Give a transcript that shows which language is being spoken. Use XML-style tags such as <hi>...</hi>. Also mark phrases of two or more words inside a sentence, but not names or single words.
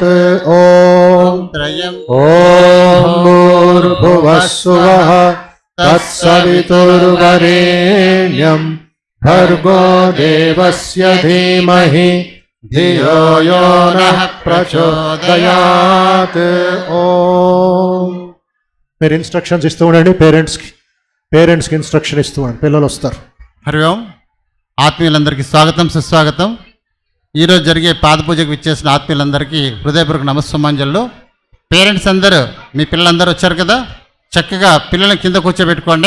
<sa>ॐ भूर्भुवस्सुवः तत्सवितुर्वरेण्यं भर्गो देवस्य धीमहि धियो यो नः प्रचोदयात्।</sa> <te>ఓం మీరు ఇన్స్ట్రక్షన్స్ ఇస్తూ ఉండండి పేరెంట్స్కి ఇన్స్ట్రక్షన్ ఇస్తూ ఉండండి, పిల్లలు వస్తారు. హరి ఓం. ఆత్మీయులందరికీ స్వాగతం సుస్వాగతం. ఈరోజు జరిగే పాద పూజకు విచ్చేసిన ఆత్మీయులందరికీ హృదయపూర్వక నమస్సుమాంజలు. పేరెంట్స్ అందరూ మీ పిల్లలందరూ వచ్చారు కదా, చక్కగా పిల్లల్ని కింద కూర్చోబెట్టుకోండి.</te>